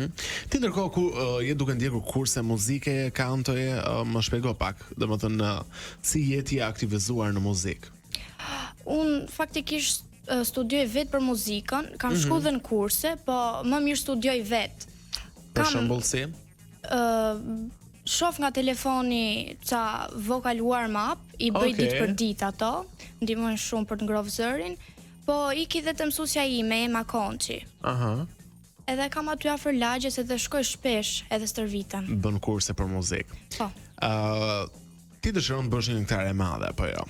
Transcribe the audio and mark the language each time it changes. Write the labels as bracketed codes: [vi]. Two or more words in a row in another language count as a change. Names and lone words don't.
[sq] Ti ndërkohë ku je duke ndjekur kurse muzike, kantoje, më shpjego pak, domethënë si je ti aktivizuar në muzikë? Unë faktikisht studioj vetë për muzikën, kam shku dhe në kurse, po më mirë studioj vetë. Për shembull si? Shoh nga telefoni ca [en] vocal warm-up, [sq] i bëj ditë për ditë ato, ndihmojnë shumë për të ngrohtë zërin, po iki dhe të mësuesja ime, Ema Konçi. Edhe kam aty afër lagjes edhe shkoj shpesh edhe stërvitën. Bën kurse për muzikë. Po. Ti dëshiron të bësh një këngëtare e madhe apo jo?